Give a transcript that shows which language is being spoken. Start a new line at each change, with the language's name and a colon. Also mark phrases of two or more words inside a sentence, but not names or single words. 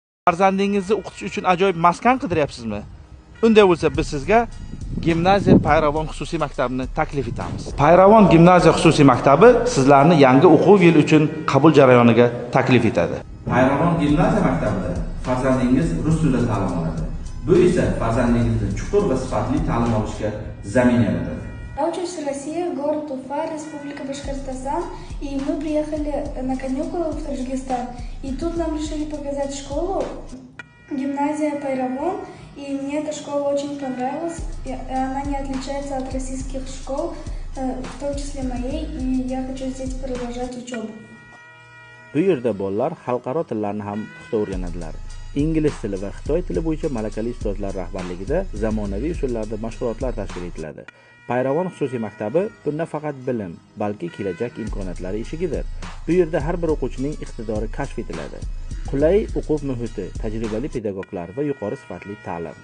Uzbek: Farzandingizni o'qitish uchun ajoyib maskan qidiryapsizmi? Unday bo'lsa, biz sizga Gimnaziya Payravon xususiy maktabini taklif etamiz. Payravon gimnaziya xususiy maktabi sizlarni yangi o'quv yili uchun qabul jarayoniga taklif etadi. Payravon gimnaziya maktabida farzandingiz rus tilida ta'lim oladi. Bu esa farzandingizni chuqur va sifatli ta'lim olishga zamin yaratadi.
Russian: Я учусь в России, город Уфа, Республика Башкортостан, и мы приехали на каникулы в Таджикистан, и тут нам решили показать школу, гимназия Пайравон, и мне эта школа очень понравилась, и она не отличается от российских школ, в том числе моей, и я хочу здесь продолжать учебу.
Uzbek: Bu yerda bolalar xalqaro tillarni ham puxta o'rganadilar. Ingliz tili va xitoy tili bo'yicha malakali ustozlar rahbarligida zamonaviy usullarda mashg'ulotlar tashkil etiladi. Payravon xususiy maktabi bunda faqat bilim, balki kelajak imkoniyatlari eshigidir. Bu yerda har bir o'quvchining iqtidori kashf etiladi. Qulay o'quv muhiti, tajribali pedagoglar va yuqori sifatli ta'lim.